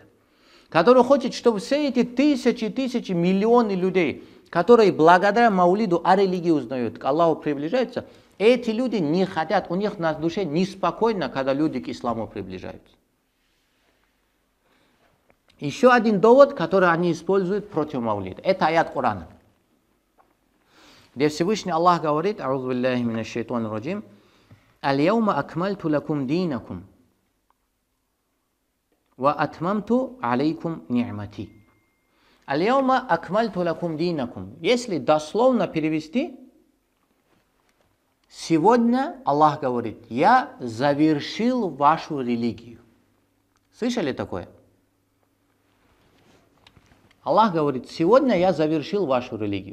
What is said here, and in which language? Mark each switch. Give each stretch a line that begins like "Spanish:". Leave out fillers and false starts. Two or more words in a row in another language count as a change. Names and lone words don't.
Russian: Который хочет, чтобы все эти тысячи, миллионы людей, которые благодаря маулиду о религии узнают, к Аллаху приближаются, эти люди не хотят, у них на душе неспокойно, когда люди к исламу приближаются. Еще один довод, который они используют против маулида, это аят Корана, где Всевышний Аллах говорит:
Arabic: «أعوذ بالله من الشيطان الرجيم، اليوم أكملت لكم دينكم، وأتممت عليكم نعمتي». اليوم أكملت لكم دينكم.
Russian: Если дословно перевести, сегодня Аллах говорит: я завершил вашу религию. Слышали такое? Аллах говорит: сегодня я завершил вашу религию.